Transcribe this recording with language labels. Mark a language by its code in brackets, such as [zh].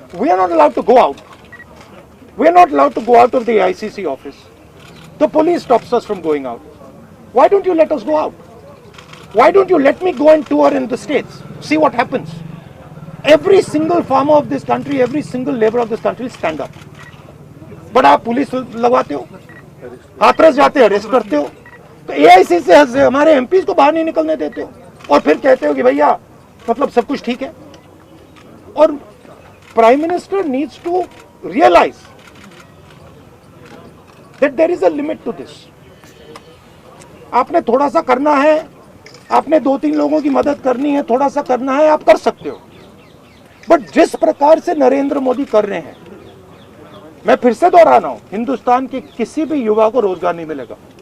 [en] We are not allowed to go out. We are not allowed to go out of the ICC office. The police stops us from going out. Why don't you let us go out? Why don't you let me go and tour in the states? See what happens. Every single farmer of this country, every single labor of this country stand up. [hi] But आप police लगवाते हो, हाथरस जाते हो, arrest करते हो, तो AIC से हमारे MPs को बाहर नहीं निकलने देते हो, और फिर कहते हो कि भैया मतलब सब कुछ ठीक है. [en] और Prime Minister needs to realize that there is a limit to this. [hi] आपने थोड़ा सा करना है, आपने 2-3 लोगों की मदद करनी है, थोड़ा सा करना है, आप कर सकते हो. बट जिस प्रकार से नरेंद्र मोदी कर रहे हैं, मैं फिर से दोहरा रहा हूं, हिंदुस्तान के किसी भी युवा को रोजगार नहीं मिलेगा.